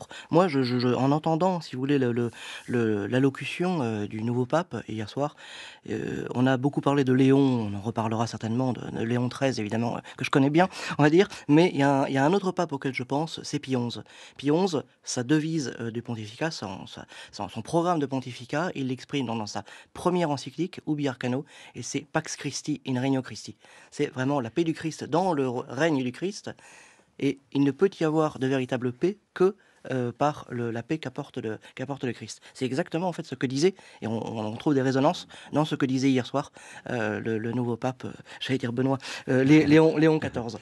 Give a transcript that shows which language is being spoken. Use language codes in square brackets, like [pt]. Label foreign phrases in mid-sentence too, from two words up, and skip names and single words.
[fr] Moi, en entendant, si vous voulez, l'allocution du nouveau pape hier soir, on a beaucoup parlé de Léon, on en reparlera certainement, de Léon XIII, évidemment, que je connais bien, on va dire, mais il y a un autre pape auquel je pense, c'est Pie XI. Pie XI, sa devise du pontificat, son programme de pontificat, il l'exprime dans sa première encyclique, [la] Ubi Arcano, et c'est Pax Christi in Regno Christi. [fr] C'est vraiment la paix du Christ dans le règne du Christ. Et il ne peut y avoir de véritable paix que par la paix qu'apporte le Christ. C'est exactement en fait ce que disait, et on trouve des résonances dans ce que disait hier soir le nouveau pape, j'allais dire Benoît, Léon XIV.